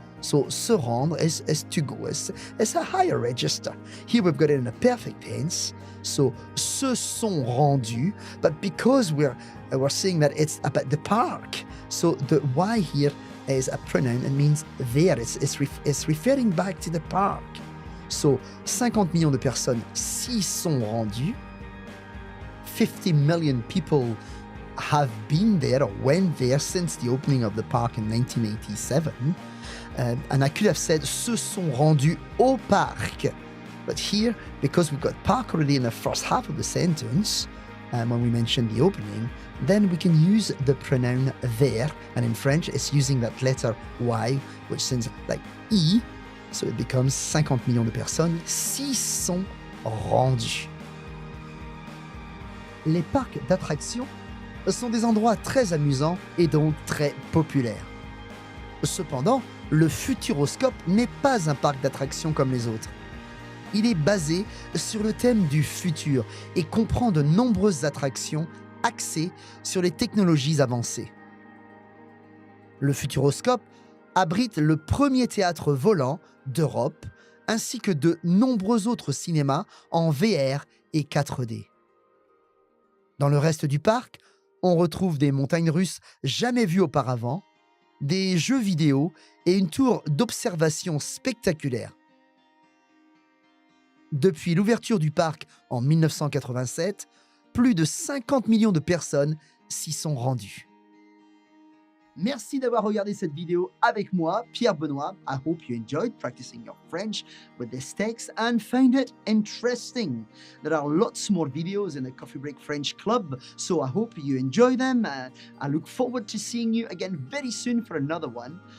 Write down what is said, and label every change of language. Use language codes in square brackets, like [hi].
[en] So, se rendre is to go. It's a higher register. Here we've got it in a perfect tense. So, [fr] se sont rendus. [en] But because we're saying that it's about the park, so the why here is a pronoun. It means there. It's referring back to the park. [fr] So, 50 millions de personnes s'y sont rendues. [en] 50 million people have been there or went there since the opening of the park in 1987. And I could have said [fr] se sont rendus au parc. [en] But here, because we've got park already in the first half of the sentence, when we mention the opening, then we can use the pronoun there. And in French, it's using that letter Y, which sounds like I. So it becomes [fr] 50 millions de personnes s'y sont rendues. Les parcs d'attractions sont des endroits très amusants et donc très populaires. Cependant, le Futuroscope n'est pas un parc d'attractions comme les autres. Il est basé sur le thème du futur et comprend de nombreuses attractions axées sur les technologies avancées. Le Futuroscope abrite le premier théâtre volant d'Europe ainsi que de nombreux autres cinémas en VR et 4D. Dans le reste du parc, on retrouve des montagnes russes jamais vues auparavant, des jeux vidéo et une tour d'observation spectaculaire. Depuis l'ouverture du parc en 1987, plus de 50 millions de personnes s'y sont rendues. Merci d'avoir regardé cette vidéo avec moi, Pierre-Benoît. [en] I hope you enjoyed practicing your French with this text and found it interesting. There are lots more videos in the Coffee Break French Club, so I hope you enjoy them. I look forward to seeing you again very soon for another one.